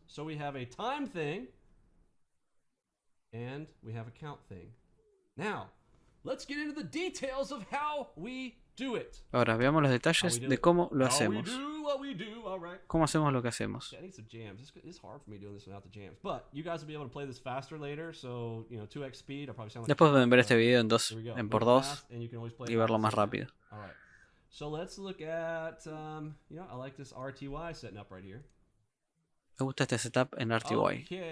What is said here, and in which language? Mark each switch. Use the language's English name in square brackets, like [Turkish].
[English] So we have a time thing and we have a count thing. Now, let's get into the details of how we do it. [Spanish] Ahora veamos los detalles de cómo lo hacemos. ¿Cómo hacemos lo que hacemos? [English] I need some jams. It's hard for me doing this without the jams. But you guys will be able to play this faster later, so, 2x speed. I'll probably sound like [Spanish] Después pueden ver este video en 2x2 y verlo más rápido. [English] All right. So let's look at I like this RTY setting up right here. [Spanish] Me gusta este setup en RTY.